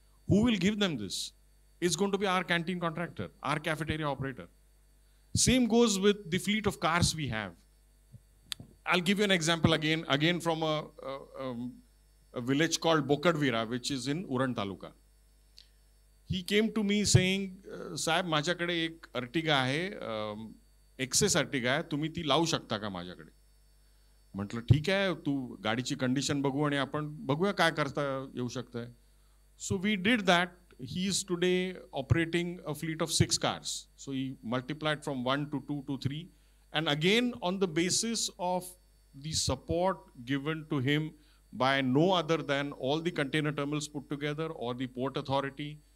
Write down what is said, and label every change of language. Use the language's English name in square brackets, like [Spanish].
[English] Who will give them this? It's going to be our canteen contractor, our cafeteria operator. Same goes with the fleet of cars we have. I'll give you an example again from a village called Bokadvira, which is in Uran Taluka. He came to me saying, [Marathi] "Sahib, माझ्याकडे एक Ertiga आहे, access Ertiga आहे, तुम्ही ती लावू शकता का माझ्याकडे?" म्हटलं ठीक आहे, तू गाडीची कंडिशन बघू आणि आपण बघूया काय करता येऊ शकतंय. [English] So we did that. He is today operating a fleet of 6 cars. So he multiplied from 1 to 2 to 3. And again, on the basis of the support given to him by no other than all the container terminals put together or the port authority.